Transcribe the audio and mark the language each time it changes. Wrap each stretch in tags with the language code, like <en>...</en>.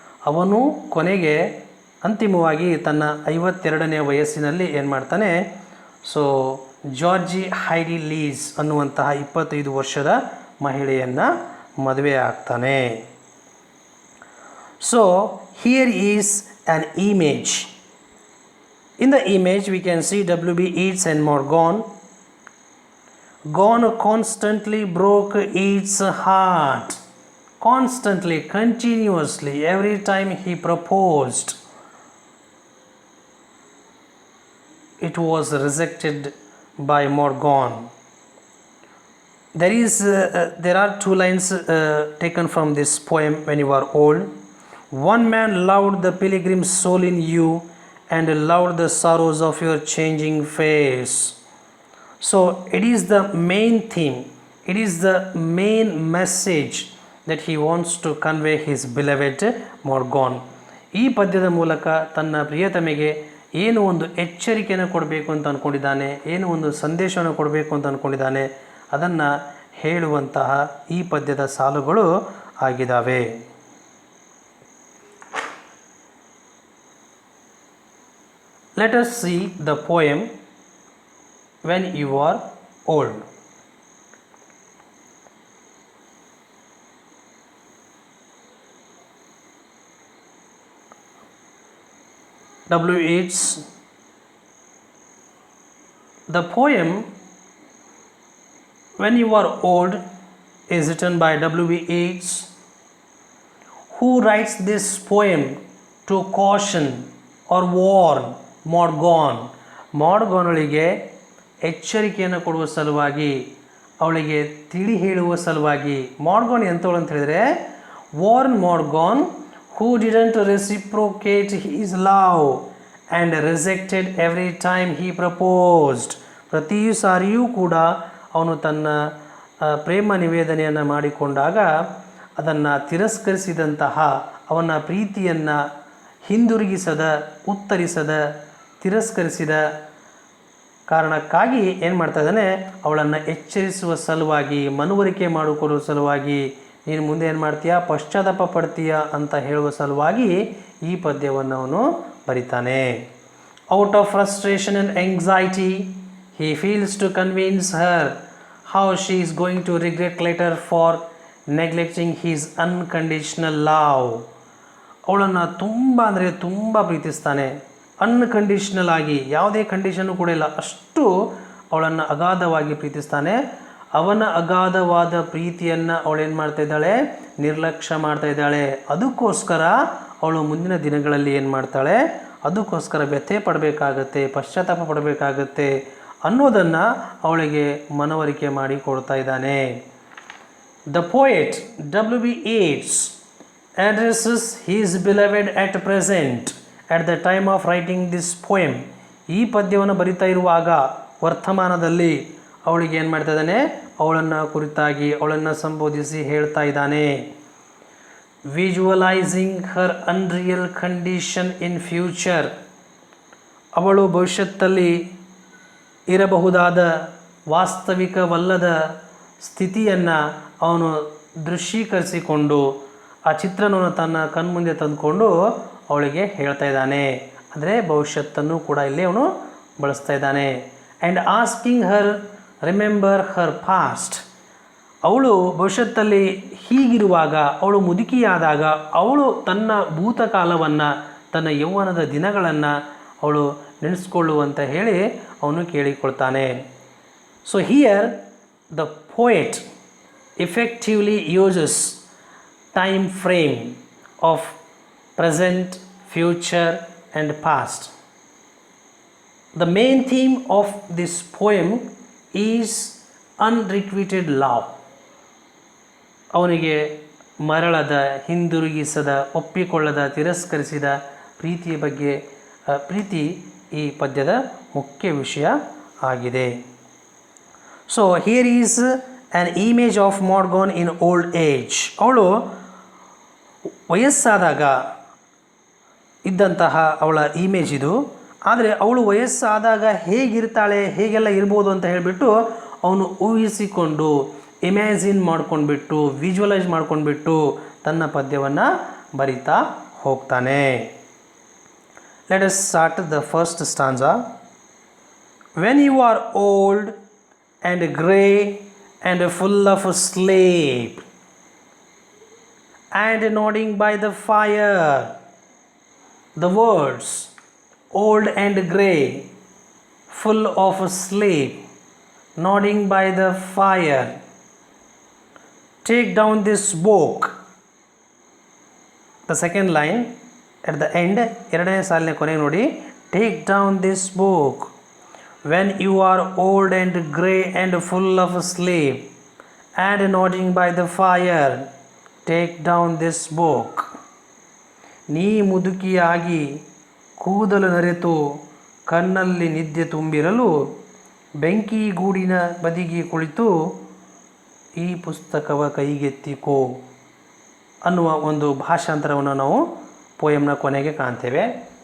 <kn>ಅವನು ಕೊನೆಗೆ ಅಂತಿಮವಾಗಿ ತನ್ನ 52ನೇ ವಯಸ್ಸಿನಲ್ಲಿ ಏನು ಮಾಡ್ತಾನೆ, ಸೊ ಜಾರ್ಜಿ ಹೈಡಿ ಲೀಸ್ ಅನ್ನುವಂತಹ 25 ವರ್ಷದ ಮಹಿಳೆಯನ್ನು ಮದುವೆ ಆಗ್ತಾನೆ.</kn> <en>So here is an image. In the image we can see W.B. Yeats and Maud Gonne. Gonne constantly broke Yeats' heart. Constantly, continuously, every time he proposed, it was rejected by Maud Gonne. There are two lines taken from this poem, When You Are Old. One man loved the pilgrim's soul in you and loved the sorrows of your changing face. So it is the main theme, it is the main message that he wants to convey his beloved Maud Gonne.</en> <kn>ಈ ಪದ್ಯದ ಮೂಲಕ ತನ್ನ ಪ್ರಿಯತಮೆಗೆ ಏನು ಒಂದು ಎಚ್ಚರಿಕೆಯನ್ನು ಕೊಡಬೇಕು ಅಂತ ಅಂದ್ಕೊಂಡಿದ್ದಾನೆ, ಏನು ಒಂದು ಸಂದೇಶವನ್ನು ಕೊಡಬೇಕು ಅಂತ ಅಂದ್ಕೊಂಡಿದ್ದಾನೆ, ಅದನ್ನು ಹೇಳುವಂತಹ ಈ ಪದ್ಯದ ಸಾಲುಗಳು ಆಗಿದ್ದಾವೆ.</kn> <en>Let us see the poem When You Are Old. W. Yeats The poem When You Are Old is written by W.B. Yeats, who writes this poem to caution or warn Morgan.</en> <kn>ಮಾರ್ಗಾನಳಿಗೆ ಎಚ್ಚರಿಕೆಯನ್ನು ಕೊಡುವ ಸಲುವಾಗಿ, ಅವಳಿಗೆ ತಿಳಿ ಹೇಳುವ ಸಲುವಾಗಿ. ಮಾರ್ಗಾನ್ ಎಂಥವಳು ಅಂತ ಹೇಳಿದರೆ,</kn> <en>ವಾರ್ನ್ Maud Gonne who didn't reciprocate his love and rejected every time he proposed.</en> <kn>ಪ್ರತಿ ಸಾರಿಯೂ ಕೂಡ ಅವನು ತನ್ನ ಪ್ರೇಮ ನಿವೇದನೆಯನ್ನು ಮಾಡಿಕೊಂಡಾಗ ಅದನ್ನು ತಿರಸ್ಕರಿಸಿದಂತಹ, ಅವನ ಪ್ರೀತಿಯನ್ನು ಹಿಂದಿರುಗಿಸದ, ಉತ್ತರಿಸದ, ತಿರಸ್ಕರಿಸಿದ ಕಾರಣಕ್ಕಾಗಿ ಏನು ಮಾಡ್ತಾ ಇದ್ದಾನೆ, ಅವಳನ್ನು ಎಚ್ಚರಿಸುವ ಸಲುವಾಗಿ, ಮನವರಿಕೆ ಮಾಡಿಕೊಡುವ ಸಲುವಾಗಿ, ನೀನು ಮುಂದೆ ಏನು ಮಾಡ್ತೀಯಾ, ಪಶ್ಚಾತ್ತಾಪ ಪಡ್ತೀಯ ಅಂತ ಹೇಳುವ ಸಲುವಾಗಿ ಈ ಪದ್ಯವನ್ನು ಅವನು ಬರಿತಾನೆ.</kn> <en>Out of frustration and anxiety he feels to convince her how she is going to regret later for neglecting his unconditional love.</en> <kn>ಅವಳನ್ನು ತುಂಬ ಅಂದರೆ ತುಂಬ ಪ್ರೀತಿಸ್ತಾನೆ. ಅನ್ಕಂಡೀಷ್ನಲ್ ಆಗಿ, ಯಾವುದೇ ಕಂಡೀಷನ್ನು ಕೂಡ ಇಲ್ಲ, ಅಷ್ಟು ಅವಳನ್ನು ಅಗಾಧವಾಗಿ ಪ್ರೀತಿಸ್ತಾನೆ. ಅವನ ಅಗಾಧವಾದ ಪ್ರೀತಿಯನ್ನು ಅವಳೇನು ಮಾಡ್ತಾ ಇದ್ದಾಳೆ, ನಿರ್ಲಕ್ಷ್ಯ ಮಾಡ್ತಾ ಇದ್ದಾಳೆ. ಅದಕ್ಕೋಸ್ಕರ ಅವಳು ಮುಂದಿನ ದಿನಗಳಲ್ಲಿ ಏನು ಮಾಡ್ತಾಳೆ, ಅದಕ್ಕೋಸ್ಕರ ವ್ಯಥೆ ಪಡಬೇಕಾಗತ್ತೆ, ಪಶ್ಚಾತ್ತಾಪ ಪಡಬೇಕಾಗತ್ತೆ ಅನ್ನೋದನ್ನು ಅವಳಿಗೆ ಮನವರಿಕೆ ಮಾಡಿ ಕೊಡ್ತಾ ಇದ್ದಾನೆ.</kn> <en>The poet W.B. Yeats addresses his beloved at present at the time of writing this poem.</en> <kn>ಈ ಪದ್ಯವನ್ನು ಬರಿತಾ ಇರುವಾಗ ವರ್ತಮಾನದಲ್ಲಿ ಅವಳಿಗೆ ಏನು ಮಾಡ್ತಾ ಇದ್ದಾನೆ, ಅವಳನ್ನು ಕುರಿತಾಗಿ, ಅವಳನ್ನು ಸಂಬೋಧಿಸಿ ಹೇಳ್ತಾ ಇದ್ದಾನೆ.</kn> <en>Visualising her unreal condition in future.</en> <kn>ಅವಳು ಭವಿಷ್ಯತ್ತಲ್ಲಿ ಇರಬಹುದಾದ ವಾಸ್ತವಿಕವಲ್ಲದ ಸ್ಥಿತಿಯನ್ನು ಅವನು ದೃಶ್ಯೀಕರಿಸಿಕೊಂಡು ಆ ಚಿತ್ರಣವನ್ನು ತನ್ನ ಕಣ್ಮುಂದೆ ತಂದುಕೊಂಡು ಅವಳಿಗೆ ಹೇಳ್ತಾ ಇದ್ದಾನೆ. ಅಂದರೆ ಭವಿಷ್ಯತ್ತನ್ನು ಕೂಡ ಇಲ್ಲಿ ಅವನು ಬಳಸ್ತಾ ಇದ್ದಾನೆ.</kn> <en>And asking her remember her past.</en> <kn>ಅವಳು ಭವಿಷ್ಯತ್ತಲ್ಲಿ ಹೀಗಿರುವಾಗ, ಅವಳು ಮುದುಕಿಯಾದಾಗ ಅವಳು ತನ್ನ ಭೂತಕಾಲವನ್ನು, ತನ್ನ ಯೌವನದ ದಿನಗಳನ್ನು ಅವಳು ನೆನೆಸ್ಕೊಳ್ಳುವಂತ ಹೇಳಿ ಅವನು ಕೇಳಿಕೊಳ್ತಾನೆ.</kn> <en>So here the poet effectively uses time frame of present, future and past. The main theme of this poem is unrequited love.</en> <kn>ಅವನಿಗೆ ಮರಳದ, ಹಿಂದಿರುಗಿಸದ, ಒಪ್ಪಿಕೊಳ್ಳದ, ತಿರಸ್ಕರಿಸಿದ ಪ್ರೀತಿಯ ಬಗ್ಗೆ, ಪ್ರೀತಿ ಈ ಪದ್ಯದ ಮುಖ್ಯ ವಿಷಯ ಆಗಿದೆ.</kn> <en>So here is an image of Morgan in old age.</en> <kn>ಅವಳು ವಯಸ್ಸಾದಾಗ ಇದ್ದಂತಹ ಅವಳ ಇಮೇಜ್ ಇದು. ಆದರೆ ಅವಳು ವಯಸ್ಸಾದಾಗ ಹೇಗಿರ್ತಾಳೆ, ಹೇಗೆಲ್ಲ ಇರ್ಬೋದು ಅಂತ ಹೇಳಿಬಿಟ್ಟು ಅವನು ಊಹಿಸಿಕೊಂಡು, ಇಮ್ಯಾಜಿನ್ ಮಾಡ್ಕೊಂಡ್ಬಿಟ್ಟು, ವಿಜುವಲೈಸ್ ಮಾಡ್ಕೊಂಡ್ಬಿಟ್ಟು ತನ್ನ ಪದ್ಯವನ್ನು ಬರಿತಾ ಹೋಗ್ತಾನೆ.</kn> <en>Let us start the first stanza. When you are old and grey and full of sleep, and nodding by the fire. The words old and grey, full of sleep, nodding by the fire. Take down this book. The second line at the end,</en> <kn>ಎರಡನೇ ಸಾಲಿನ ಕೊನೆಗೆ ನೋಡಿ,</kn> <en>take down this book. When you are old and grey and full of sleep and nodding by the fire, take down this book.</en> <kn>ನೀ ಮುದುಕಿಯಾಗಿ ಕೂದಲು ನರೆತು ಕಣ್ಣಲ್ಲಿ ನಿದ್ದೆ ತುಂಬಿರಲು ಬೆಂಕಿ ಗೂಡಿನ ಬದಿಗೆ ಕುಳಿತು ಈ ಪುಸ್ತಕವ ಕೈಗೆತ್ತಿಕೋ ಅನ್ನುವ ಒಂದು ಭಾಷಾಂತರವನ್ನು ನಾವು ಪೋಯಮ್ನ ಕೊನೆಗೆ ಕಾಣ್ತೇವೆ.</kn>